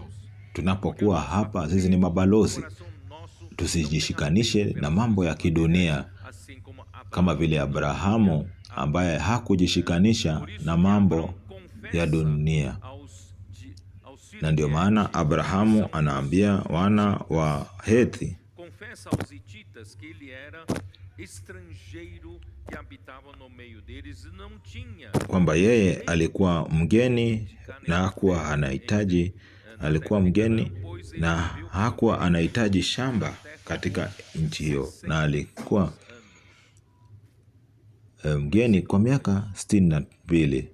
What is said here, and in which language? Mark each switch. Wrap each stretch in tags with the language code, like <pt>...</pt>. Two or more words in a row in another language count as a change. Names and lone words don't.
<sw>Tunapokuwa hapa, sisi ni mabalozi. Tusijishikanishe na mambo ya kidunia kama vile Abrahamu ambaye hakujishikanisha na mambo ya dunia. Na ndio maana Abrahamu anaambia wana wa Hethi</sw> <pt>confessa aos hititas que ele era estrangeiro que habitava no meio deles e não tinha</pt> <sw>kwamba yeye alikuwa mgeni na hakuwa anahitaji shamba katika nchi hiyo, na alikuwa mgeni kwa miaka 62.</sw>